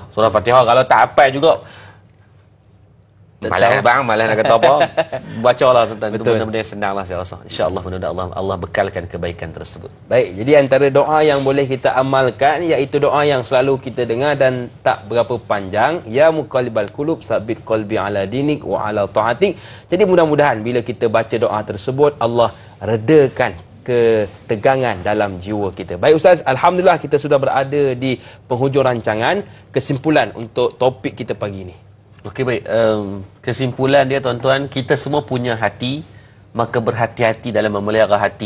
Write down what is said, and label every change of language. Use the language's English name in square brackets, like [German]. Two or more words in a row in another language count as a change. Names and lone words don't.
[Malay] Surah Fatihah kalau tak hafal juga malah bang, malah nak kata apa. Bacalah tentang itu, benda-benda yang senang lah saya rasa. InsyaAllah mudah-mudahan Allah bekalkan kebaikan tersebut. Baik, jadi antara doa yang boleh kita amalkan iaitu doa yang selalu kita dengar dan tak berapa panjang, [Arabic] يا مقلب القلوب ثبت قلبي على دينك وعلى طاعتك. [Malay] Jadi mudah-mudahan bila kita baca doa tersebut Allah redakan ketegangan dalam jiwa kita. Baik Ustaz, alhamdulillah kita sudah berada di penghujung rancangan. Kesimpulan untuk topik kita pagi ini. Okey, baik. Kesimpulan dia tuan-tuan, kita semua punya hati, maka berhati-hati dalam memelihara hati.